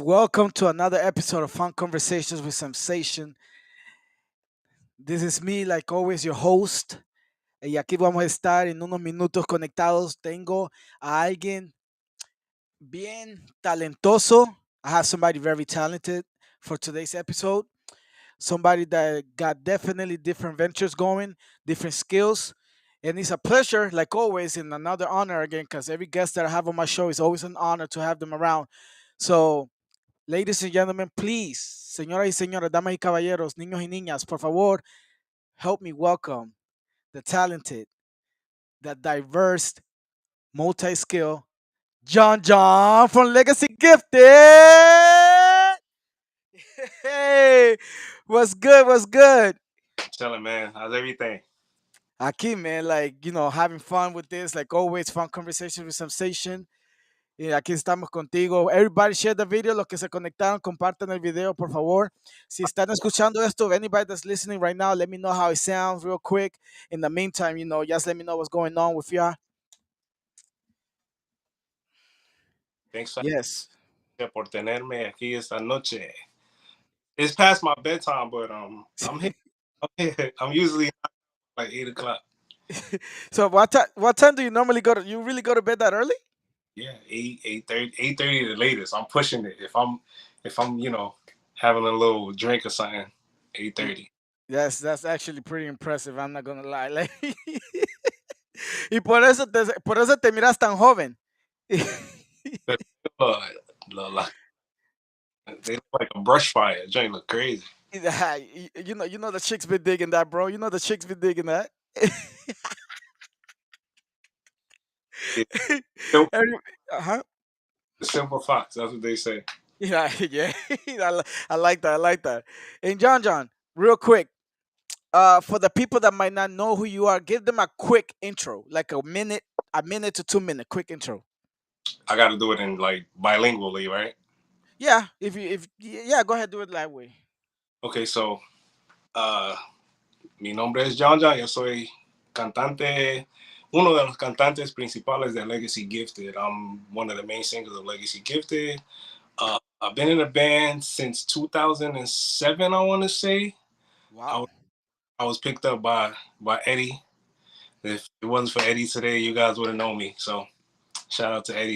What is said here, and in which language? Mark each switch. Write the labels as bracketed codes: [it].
[en] Welcome to another episode of Fun Conversations with Samsation. This is me, like always, your host. [es] Y aquí vamos a estar en unos minutos conectados. Tengo a alguien bien talentoso. [en] I have somebody very talented for today's episode. Somebody that got definitely different ventures going, different skills. And it's a pleasure, like always, and another honor again, because every guest that I have on my show is always an honor to have them around. So, ladies and gentlemen, please, [es] señoras y señores, damas y caballeros, niños y niñas, por favor, [en] help me welcome the talented, the diverse, multi-skill, John from Legacy Gifted. Hey, what's good? What's good? Chilling, man. How's everything? Aquí, man, like, having fun with this, like always, fun conversation with Sensation. [es] Y aquí estamos contigo. [en] Everybody share the video. [es] Los que se conectaron, compartan el video, por favor. Si están escuchando esto, [en] anybody that's listening right now, let me know how it sounds real quick. In the meantime, just let me know what's going on with y'all. Thanks Yes. [es] por tenerme aquí esta noche. [en] It's past my bedtime, but I'm here. I'm usually like 8 o'clock. So what time do you normally go to? You really go to bed that early? Yeah, 8:30 the latest. I'm pushing it. If I'm having a little drink or something, 8:30. That's actually pretty impressive. I'm not gonna lie. Like, [es] y por eso te miras tan joven. [en] But uh, look, they look like a brush fire. Joint look crazy. Yeah, you know the chicks be digging that, bro. You know the chicks be digging that. Yeah, simple, Every- uh-huh. simple fox. That's what they say. Yeah, yeah. I like that. I like that. And John, real quick, for the people that might not know who you are, give them a quick intro, like a minute to 2 minute quick intro. I got to do it in like bilingually, right? Yeah, if go ahead, do it that way. [es] Okay, so uh, mi nombre es John. Yo soy cantante, uno de los cantantes principales de Legacy Gifted. [en] I'm one of the main singers of Legacy Gifted. I've been in a band since 2007, I want to say. I, Wow. I was picked up by Eddie. If it wasn't for Eddie today, you guys wouldn't know me. So shout out to Eddie.